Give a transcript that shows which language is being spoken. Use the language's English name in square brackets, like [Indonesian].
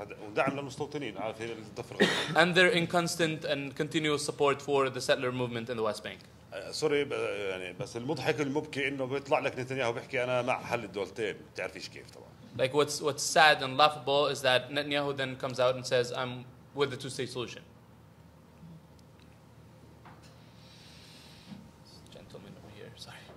[Arabic] ودعم للمستوطنين على في الضفة الغربية. [English] And they're in constant and continuous support for the settler movement in the West Bank. [Arabic] سوري يعني بس المضحك المبكي انه بيطلع لك نتنياهو بيحكي انا مع حل الدولتين، ما بتعرفيش كيف طبعا. [English] Like what's sad and laughable is that Netanyahu then comes out and says I'm with the two-state solution. Gentleman over here, sorry.